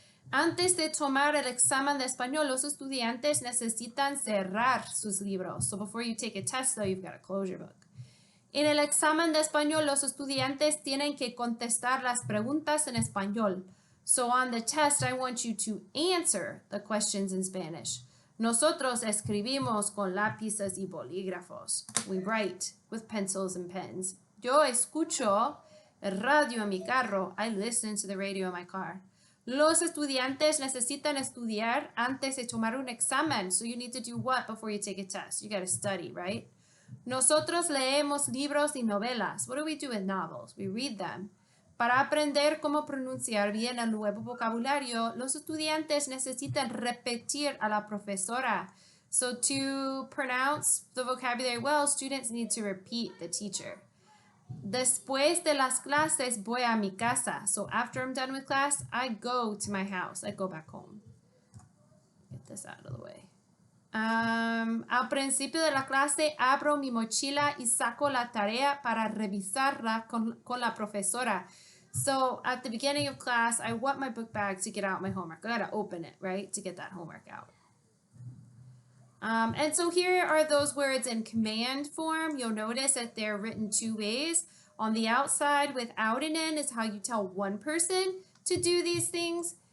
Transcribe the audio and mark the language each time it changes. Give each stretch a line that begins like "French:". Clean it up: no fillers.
Spanish: Antes de tomar el examen de español, los estudiantes necesitan cerrar sus libros.
English: So before you take a test, though, you've got to close your book.
Spanish: En el examen de español, los estudiantes tienen que contestar las preguntas en español.
English: So on the test, I want you to answer the questions in Spanish.
Spanish: Nosotros escribimos con lápices y bolígrafos.
English: We write with pencils and pens.
Spanish: Yo escucho el radio en mi carro.
English: I listen to the radio in my car.
Spanish: Los estudiantes necesitan estudiar antes de tomar un examen.
English: So you need to do what before you take a test? You got to study, right?
Spanish: Nosotros leemos libros y novelas.
English: What do we do with novels? We read them.
Spanish: Para aprender cómo pronunciar bien el nuevo vocabulario, los estudiantes necesitan repetir a la profesora.
English: So to pronounce the vocabulary well, students need to repeat the teacher.
Spanish: Después de las clases, voy a mi casa.
English: So after I'm done with class, I go to my house. I go back home. Get this out of the way.
Spanish: Al principio de la clase, abro mi mochila y saco la tarea para revisarla con la profesora.
English: So at the beginning of class, I wet my book bag to get out my homework. I gotta open it, right, to get that homework out. And so here are those words in command form. You'll notice that they're written two ways. On the outside, without an N is how you tell one person to do these things.